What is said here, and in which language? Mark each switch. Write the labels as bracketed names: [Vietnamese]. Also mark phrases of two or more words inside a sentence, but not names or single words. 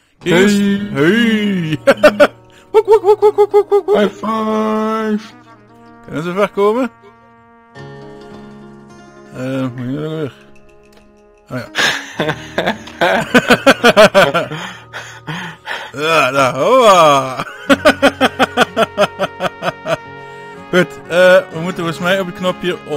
[Dutch] Eerst. Hey! Woek, woek, woek, woek, woek, woek, woek. [English] High five! [Dutch] Kunnen ze ver komen? Moet je er weer? Oh ja. Ja, daar, hoa! Goed, we moeten volgens mij op het knopje...